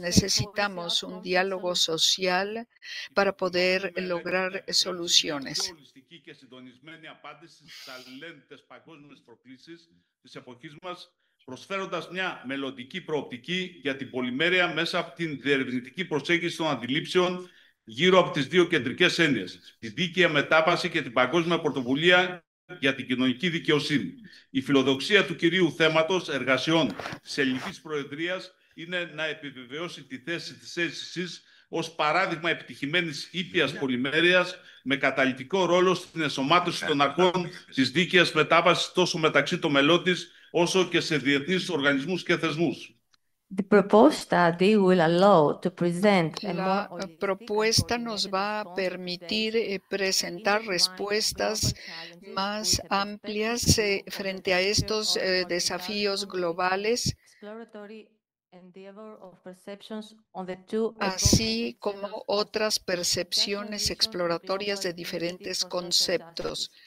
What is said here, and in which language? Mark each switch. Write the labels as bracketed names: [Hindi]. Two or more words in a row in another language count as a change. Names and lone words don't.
[Spanish] Necesitamos un diálogo social para poder lograr soluciones. [Greek] Προσφέροντας μια μελλοντική προοπτική για την πολυμέρεια μέσα από την διερευνητική προσέγγιση των αντιλήψεων γύρω από τις δύο κεντρικές έννοιες, τη δίκαια μετάβαση και την παγκόσμια πρωτοβουλία για την κοινωνική δικαιοσύνη. Η φιλοδοξία του κυρίου θέματος εργασιών της Ελληνικής Προεδρίας είναι να επιβεβαιώσει τη θέση της ΕΣΥΣ ως παράδειγμα επιτυχημένης ήπιας πολυμέρειας με καταλυτικό ρόλο στην ενσωμάτωση των αρχών της δίκαιας μετάβασης τόσο μεταξύ των μελών της όσο και σε διεθνείς οργανισμούς και θεσμούς. [Spanish] La propuesta nos va a permitir presentar respuestas más amplias frente a estos desafíos globales, así como otras percepciones exploratorias de diferentes conceptos.